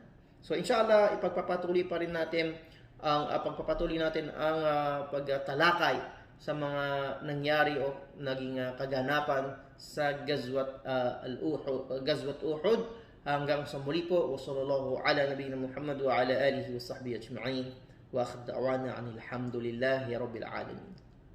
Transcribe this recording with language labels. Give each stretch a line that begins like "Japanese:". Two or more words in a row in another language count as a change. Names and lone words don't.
Filipino: So inshallah, pagpapatuloy natin ang pagtalakay sa mga nangyari o naging kaganapan sa Gazwat Uhud. Hanggang sa muli po,
Arabic: وصلى الله على نبينا محمد وعلى آله وصحبه أجمعين وآخر دعوانا أن الحمد لله رب العالمين.